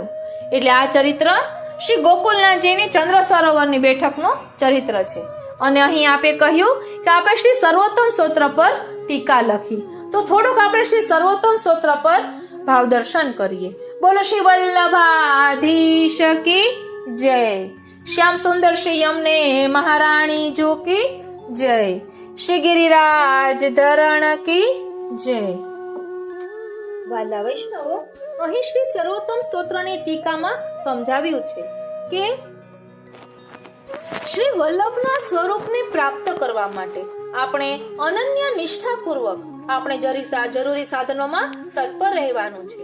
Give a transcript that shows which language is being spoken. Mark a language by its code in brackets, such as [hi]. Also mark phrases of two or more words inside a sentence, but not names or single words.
[gu] એટલે આ ચરિત્ર શ્રી ગોકુલનાથજીની ચંદ્ર સરોવરની બેઠકનું ચરિત્ર છે। અને અહીં આપે કહ્યું કે આપણે શ્રી સર્વોત્તમ સ્તોત્ર પર ટીકા લખી, તો થોડુંક આપણે શ્રી સર્વોત્તમ સ્તોત્ર પર ભાવ દર્શન કરીએ। બોલો શ્રી વલ્લભાધીશ [hi] की जय। श्याम सुंदर श्री यमुने महारानी जो की जय। श्री गिरिराज धरण की जय। [gu] વાલા વૈષ્ણવો, અહીં શ્રી સર્વોત્તમ સ્તોત્રની ટીકામાં સમજાવ્યું છે કે શ્રી વલ્લભના સ્વરૂપને પ્રાપ્ત કરવા માટે આપણે અનન્ય નિષ્ઠાપૂર્વક આપણે જરૂરી સાધનોમાં તત્પર રહેવાનું છે.